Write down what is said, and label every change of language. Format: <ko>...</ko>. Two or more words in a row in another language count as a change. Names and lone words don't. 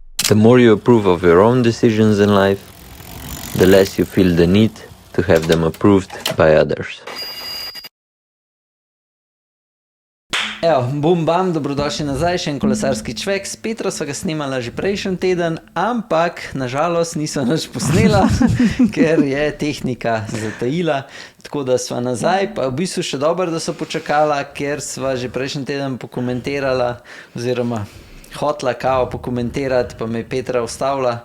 <en>The more you approve of your own decisions in life, the less you feel the need to have them approved by others.</en> <sl>Evo, bum bam, dobrodošli nazaj, še en kolesarski čvek. S Petro sva ga snimala že prejšnji teden, ampak nažalost nisva nič posnela, ker je tehnika zatajila. Tako da sva nazaj, pa v bistvu še dobro, da so počakala, ker sva že prejšnji teden pokomentirala oziroma hotla kao pokomentirati, pa me je Petra ustavila.</sl>